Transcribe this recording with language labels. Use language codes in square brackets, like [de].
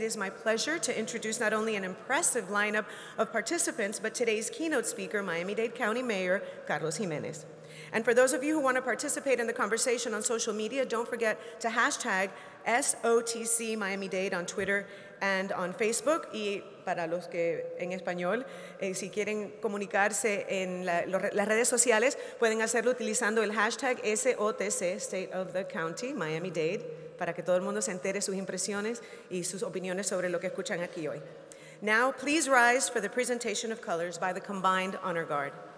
[en] It is my pleasure to introduce not only an impressive lineup of participants, but today's keynote speaker, Miami-Dade County Mayor Carlos Gimenez. And for those of you who want to participate in the conversation on social media, don't forget to hashtag SOTC Miami-Dade on Twitter and on Facebook. [es] Y para los que en español, si quieren comunicarse en las redes sociales, pueden hacerlo utilizando el hashtag SOTC, State of the County, Miami-Dade, para que todo el mundo se entere sus impresiones y sus opiniones sobre lo que escuchan aquí hoy. [en] Now, please rise for the presentation of colors by the Combined Honor Guard.